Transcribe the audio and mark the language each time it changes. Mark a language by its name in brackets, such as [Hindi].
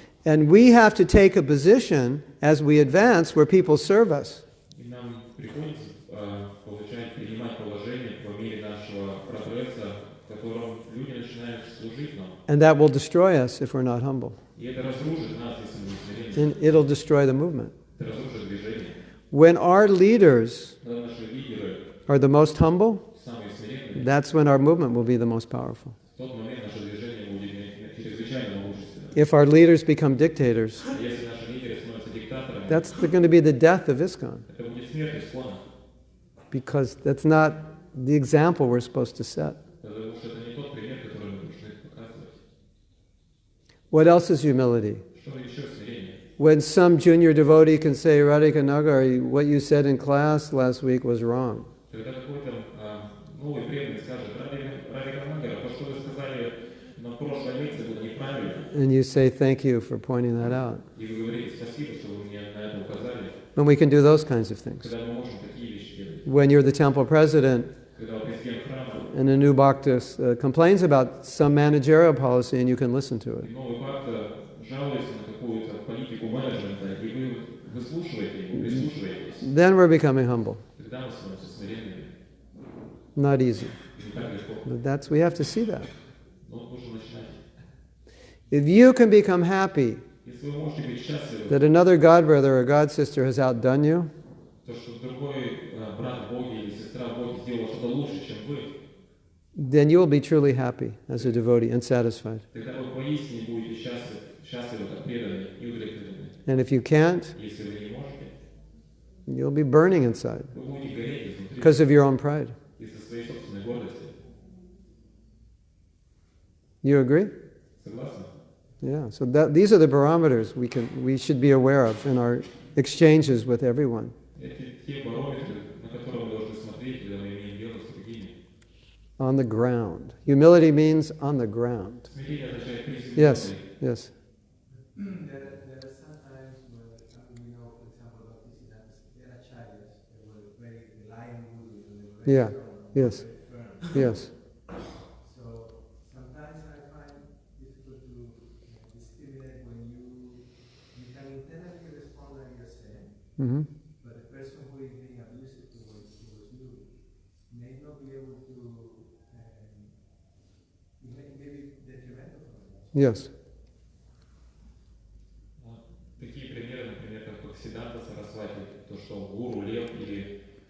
[English] And we have to take a position as we advance where people serve us. [Russian] И нам приходится принимать положение по мере нашего прогресса, в котором люди начинают служить нам. [English] And that will destroy us if we're not humble. [Russian] И это разрушит нас, если мы не смиримся. [English] And it'll destroy the movement. [Russian] Это разрушит движение. [English] When our leaders [Russian] Когда наши лидеры [English] are the most humble, [Russian] самые смиренные, [English] that's when our movement will be the most powerful. [Russian] в тот момент наше движение будет чрезвычайно могущественным. [English] If our leaders become dictators, [Russian] А если наши лидеры становятся диктаторами, [English] that's going to be the death of ISKCON, [Russian] это будет смерть ИСККОНа. [English] because that's not the example we're supposed to set. [Russian] Потому что это не тот пример, который мы должны показывать. [English] What else is humility? [Russian] Что еще смирение? [English] When some junior devotee can say, Radhika Nagari, what you said in class last week was wrong. [Russian] Когда какой-то новый преданный скажет, Радика Нагара, то, что вы сказали на прошлой лекции, было неправильно. [English] And you say, thank you for pointing that out. [Russian] И вы говорите, спасибо, что вы мне на это указали. [English] And we can do those kinds of things. [Russian] Когда мы можем такие вещи делать. [English] When you're the temple president [Russian] Когда президент храма, [English] and a new bhakta complains about some managerial policy and you can listen to it. [Russian] и новый бхакта жалуется на какую-то политику менеджмента, и вы выслушиваете его, прислушиваетесь. [English] Then we're becoming humble. [Russian] Тогда мы становимся смиренными. [English] Not easy. [Russian] Не так легко. [English] But we have to see that. [Russian] Но нужно начинать. [English] If you can become happy [Russian] Если вы можете быть счастливы, [English] that another god brother or god sister has outdone you, [Russian] то, что другой брат в Боге или сестра в Боге сделала что-то лучше, чем вы, [English] then you will be truly happy as a devotee and satisfied. [Russian] тогда вы поистине будете счастливы как преданные и удовлетворены. [English] And if you can't, [Russian] Если вы не можете, [English] you'll be burning inside [Russian] вы будете гореть изнутри [English] because of your own pride. [Russian] из-за своей собственной гордости. [English] You agree? [Russian] Согласны? [English] Yeah. So these are the barometers we should be aware of in our exchanges with everyone. [Russian] Это те барометры, на которые мы должны смотреть, когда мы имеем дело с другими. [English] On the ground. Humility means on the ground. [Russian] Смирение означает приземленный. [English] Yes. Yes. There are some times where we know, for example, about this, there are acharyas that were very reliant gurus and they were very Yeah. strong, Yes. very firm. Yes. So sometimes I find difficult to discriminate when you can internally respond like you're saying, Mm-hmm. but the person who is being abusive towards you may not be able to, it may be detrimental for them. Yes. [Russian] Такие примеры, например, как Бхактисиданта Сарасвати, то, что гуру, лев или